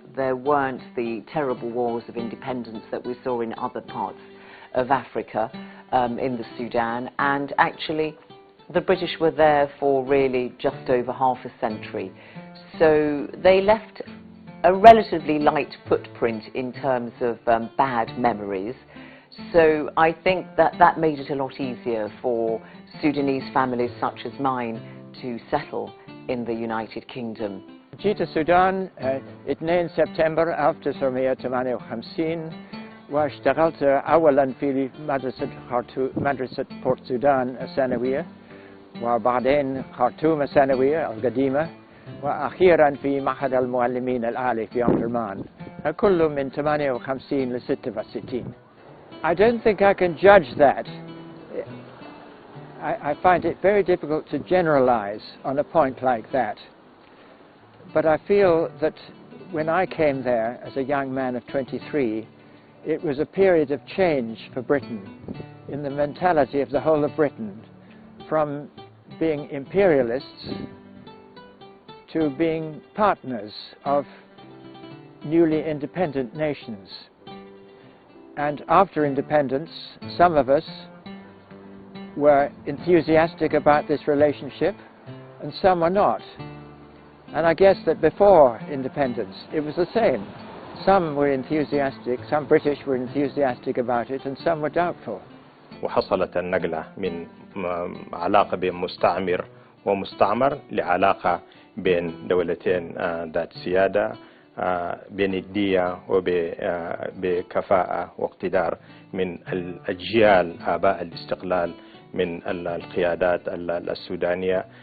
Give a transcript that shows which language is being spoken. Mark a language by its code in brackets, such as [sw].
[en] There weren't the terrible wars of independence that we saw in other parts of Africa in the Sudan, and actually the British were there for really just over half a century. So they left a relatively light footprint in terms of bad memories. So I think that made it a lot easier for Sudanese families such as mine to settle in the United Kingdom. [ar] جيت السودان 2 سبتمبر 1958 واشتغلت أولا في مدرسة بورت سودان الثانوية، وبعدين خرطوم الثانوية القديمة، وأخيرا في معهد المعلمين العالي في أمدرمان، كله من 58 ل 66. [en] I don't think I can judge that. I find it very difficult to generalize on a point like that. But I feel that when I came there as a young man of 23, it was a period of change for Britain in the mentality of the whole of Britain, from being imperialists to being partners of newly independent nations. And after independence, some of us were enthusiastic about this relationship and some were not. And I guess that before independence it was the same. Some were enthusiastic, some British were enthusiastic about it, and some were doubtful. [ar] وحصلت النقلة من علاقة بين مستعمر ومستعمر لعلاقة بين دولتين ذات سيادة بندية وبكفاءة واقتدار من الأجيال آباء الاستقلال من القيادات السودانية.